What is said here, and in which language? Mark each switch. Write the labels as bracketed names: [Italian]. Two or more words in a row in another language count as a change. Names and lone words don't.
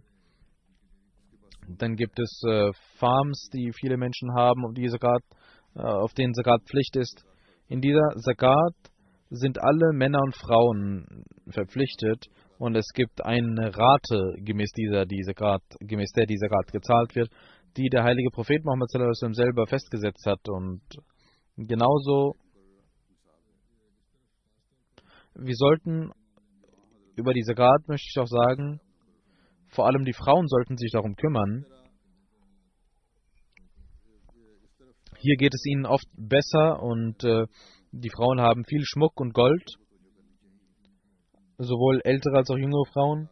[German] Dann gibt es Farms, die viele Menschen haben, auf denen Zakat Pflicht ist. In dieser Zakat sind alle Männer und Frauen verpflichtet und es gibt eine Rate, gemäß der die Zakat gezahlt wird, die der heilige Prophet Muhammad [Arabic] صلى الله عليه وسلم [German] selber festgesetzt hat. Und genauso, wir sollten über die Zakat, möchte ich auch sagen, vor allem die Frauen sollten sich darum kümmern. Hier geht es ihnen oft besser und die Frauen haben viel Schmuck und Gold, sowohl ältere als auch jüngere Frauen.